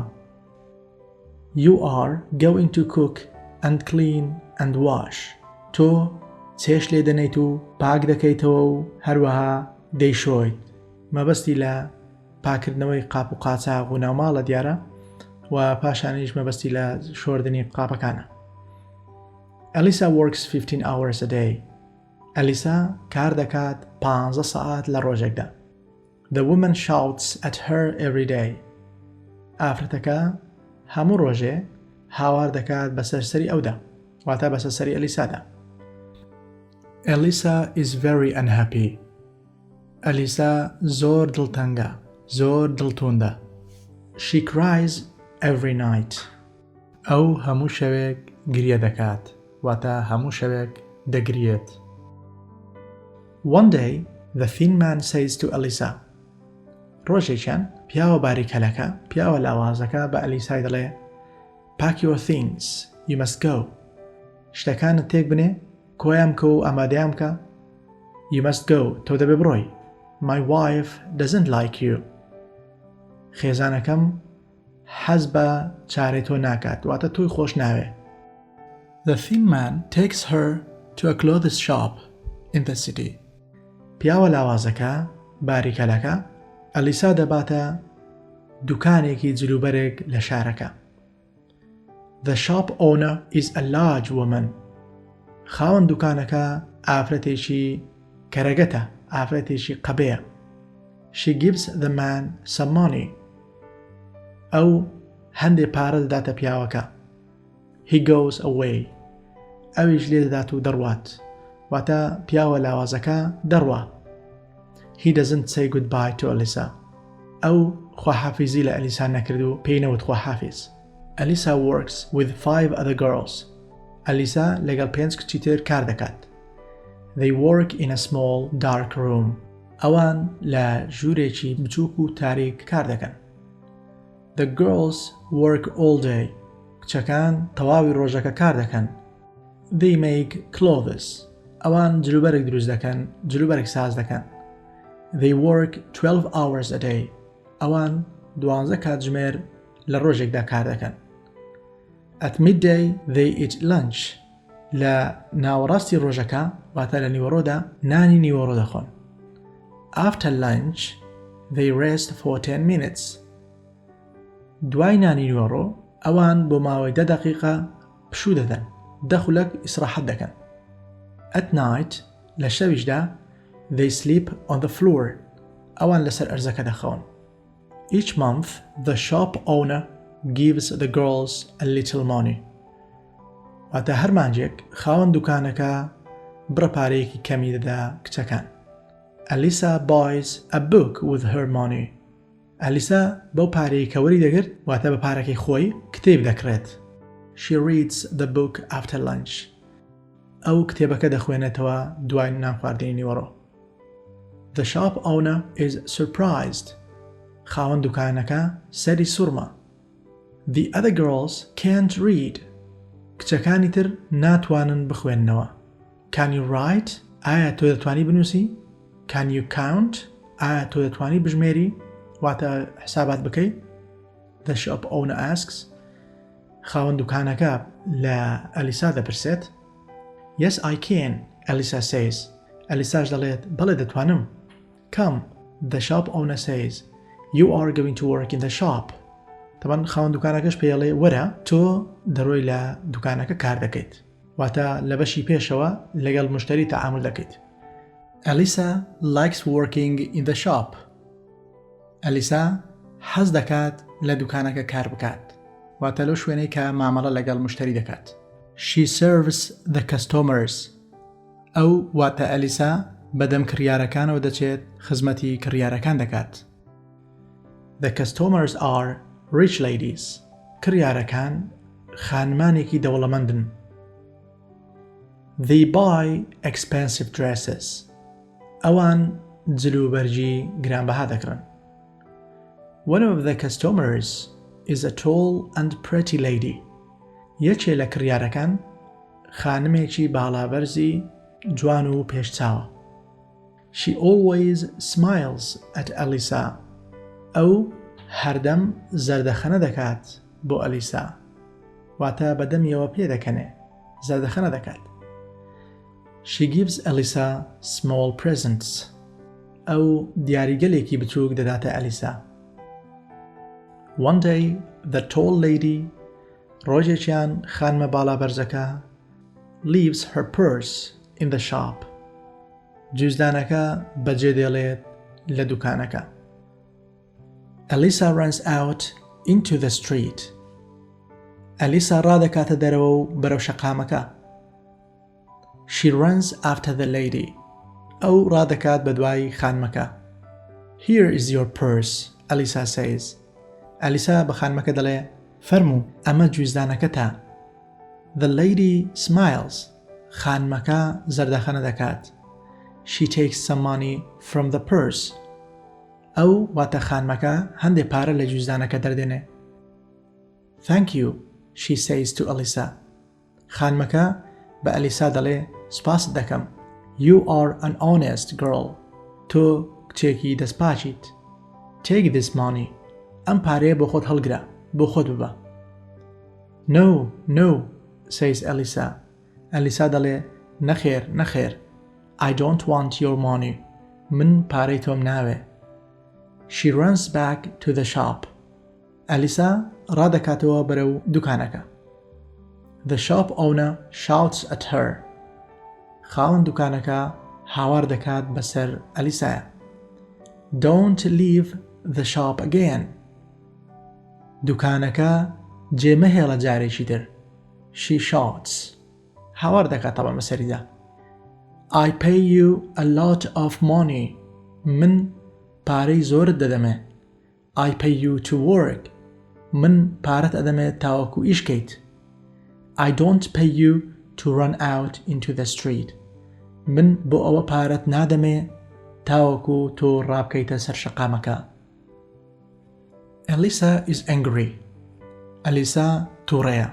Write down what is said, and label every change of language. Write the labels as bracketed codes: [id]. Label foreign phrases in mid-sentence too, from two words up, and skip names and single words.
[en] You are going to cook and clean and wash. [ckb] تۆ چێش لێ دەنیت و پاک دەکەیتەوە و هەروەها دەیشۆیت. مەبەستی لە پاکردنەوەی قاپ و قاچاق و ناوماڵە دیارە و پاشانیش مەبەستی لە شۆردنی قاپەکانە. [en] Alisa works 15 hours a day. [ckb] ئەلیسا کار دەکات 15 ساعات لە ڕۆژێکدا. [en] The woman shouts at her every day. [ckb] ئافرەتەکە هەموو ڕۆژێ هاوار دەکات بەسەر سەری ئەودا، واتە بەسەر سەری ئەلیسادا. [en] Alisa is very unhappy. [ckb] ئەلیسا زۆر دڵتەنگە، زۆر دڵتوندە. [en] She cries every night. [ckb] ئەو هەموو شەوێک گریە دەکات، واتە هەموو شەوێک دەگرێت. [en] One day, the thin man says to Alisa. [ckb] ڕۆژێکیان پیاوە باریکەلەکە، پیاوە لاوازەکە بە ئەلیسای دەڵێ [en] Pack your things, you must go. [ckb] شتەکانت تێک بنێ، کۆیان کە و ئامادەیان بکە. [en] You must go, [ckb] تۆ دەبێ بڕۆی. [en] My wife doesn't like you. [ckb] خێزانەکەم حەز بە چارەی تۆ ناکات، واتە تۆی خۆش ناوێ. [en] The thin man takes her to a clothes shop in the city. [ckb] پیاوە لاوازەکە باریکەلەکە ئەلیسا دەباتە دوکانێکی جلوبەرێک لە شارەکە. [en] The shop owner is a large woman. [ckb] خاوەن دوکانەکە ئافرەتێکی کەرەگەتە، ئافرەتێکی قەبەیە. [en] She gives the man some money. [ckb] ئەو هەندێ پارە دەداتە پیاوەکە. [en] He goes away. [ckb] ئەویش لێ دەدات و دەڕوات، واتە پیاوە لاوازەکە دەڕوا. [en] He doesn't say goodbye to Alisa. [ckb] ئەو خواحافیزی لە ئەلیسا نەکرد و پێی نەوت خواحافیز. [en] Alisa works with 5 other girls. [ckb] ئەلیسا لەگەڵ 5 کچی تر کار دەکات. [en] They work in a small dark room. [ckb] ئەوان لە ژوورێکی بچووک و تاریک کار دەکەن. [en] The girls work all day. [ckb] کچەکان تەواوی ڕۆژەکە کار دەکەن. [en] They make clothes. [ckb] ئەوان جلوبەرێک دروست دەکەن، جلوبەرێک ساز دەکەن. [en] They work 12 hours a day. [ckb] ئەوان 12 کاتژمێر لە ڕۆژێکدا کار دەکەن. [en] At midday they eat lunch. [ckb] لە ناوەڕاستی ڕۆژەکە، واتە لە نیوەڕۆدا نانی نیوەڕۆ دەخۆن. [en] After lunch they rest for 10 minutes. [ckb] دوای نانی نیوەڕۆ ئەوان بۆ ماوەی 10 دقیقە پشوو دەدەن، 10 خولەک ئیسراحەت دەکەن. [en] At night [ckb] لە شەویشدا [en] they sleep on the floor. [ckb] ئەوان لەسەر ئەرزەکە دەخەون. [en] Each month the shop owner gives the girls a little money. [ckb] واتە هەر مانجێک خاوەن دوکانەکە بڕەپارەیەکی کەمی دەدا کچەکان. [en] Alisa buys a book with her money. [ckb] ئەلیسا بەو پارەی کەوەری دەگرت، واتە بە پارەکەی خۆی کتێب دەکڕێت. [en] She reads the book after lunch. [ckb] ئەو کتێبەکە دەخوێنێتەوە دوای نان خواردنی نیوەڕۆ. [en] The shop owner is surprised. [ckb] خاوەن دوکانەکە سەری سوورمە. [en] The other girls can't read. [ckb] کچەکانی تر ناتوانن بخوێننەوە. [en] Can you write? [ckb] ئایا تۆ دەتوانی بنووسی؟ [en] Can you count? [ckb] ئایا تۆ دەتوانی بژمێری؟ واتە حسابات بکەی؟ [en] The shop owner asks. [ckb] خاوەن دوکانەکە لە ئەلیسا دەپرسێت. [en] Yes, I can, Alisa says. [ckb] ئەلیساش دەڵێت بەڵێ دەتوانم. [en] Come, the shop owner says, you are going to work in the shop. [ckb] طبعا خاوەن دوکانەکەش پێڵێ وەرە تۆ دەڕۆی لە دوکانەکە کار دەکەیت. واتە لە بەشی پێشەوە لەگەڵ مشتری تەعامل دەکەیت. [en] Alisa likes working in the shop. [ckb] Alisa حەز دەکات لە دوکانەکە کار بکات. واتە لەو شوێنەی کە مامەڵە لەگەڵ مشتری دەکات. [en] She serves the customers. [ckb] ئەو واتە ئەلیسا بەدەم کڕیارەکانەوە دەچێت خزمەتی کڕیارەکان دەکات. [en] The customers are rich ladies. [ckb] کڕیارەکان خانمانێکی دەوڵەمەندن. [en] They buy expensive dresses. [ckb] ئەوان جلوبەرجی گرانبەها دەکڕن. [en] One of the customers is a tall and pretty lady. [ckb] یەکێ لە کڕیارەکان خانمێکی باڵابەرزی جوان و پێشچاوە. [en] She always smiles at Alisa. [ckb] ئەو هەردەم زەردەخەنە دەکات بۆ ئەلیسا. واتە بەدەمیەوە پێ دەکەنێ زەردەخەنە دەکات. [en] She gives Alisa small presents. [ckb] ئەو دیاریگەلێکی بچووک دەداتە ئەلیسا. [en] One day, the tall lady, [ckb] ڕۆژێکیان خانمە باڵابەرزەکە, [en] leaves her purse in the shop. [ckb] جوزدانەکە بەجێ دێڵێت لە دوکانەکە. [en] Alisa runs out into the street. [ckb] ئەلیسا ڕادەکاتە دەرەوە و بەرەو شەقامەکە. [en] She runs after the lady. [ckb] ئەو ڕادەکات بە دوای خانمەکە. [en] Here is your purse, Alisa says. [ckb] ئەلیسا بە خانمەکە دەڵێ فەرموو ئەمە جوزدانەکەتە. [en] The lady smiles. [ckb] خانمەکە زەردەخەنە دەکات. [en] She takes some money from the purse. [ckb] ئەو واتە خانمەکە هەندێک پارە لە جوزدانەکە دەردێنێ. [en] Thank you, she says to Alisa. [ckb] خانمەکە بە ئەلیسا دەڵێ سپاست دەکەم. [en] You are an honest girl. [ckb] تۆ کچێکی دەستپاچیت. [en] Take this money. [ckb] ئەم پارەیە بۆ خۆت هەڵگرە بۆ خۆت ببە. [en] No, no, says Alisa. [ckb] ئەلیسا دەڵێ نەخێر نەخێر. [en] I don't want your money. [ckb] من پارەی تۆم ناوێ. [en] She runs back to the shop. [ckb] ئەلیسا ڕادەکاتەوە بەرەو دوکانەکە. [en] The shop owner shouts at her. [ckb] خاوەن دوکانەکە هاوار دەکات بەسەر ئەلیسایە. [en] Don't leave the shop again. [ckb] دوکانەکە جێمەهێڵە جارێکی تر. [en] She shouts. [ckb] هاوار دەکات تەڵە بەسەریدا. [en] I pay you a lot of money. [ckb] من پارەی زۆرت دەدەمێ. [en] I pay you to work. [ckb] من پارەت ئەدەمێت تاوەکو ئیشکەیت. [en] I don't pay you to run out into the street. [ckb] من بۆ ئەوە پارەت نادەمێ تاوەکو تۆ ڕابکەیتە سەر شەقامەکە. [en] Alisa is angry. [ckb] ئەلیسا تووڕەیە.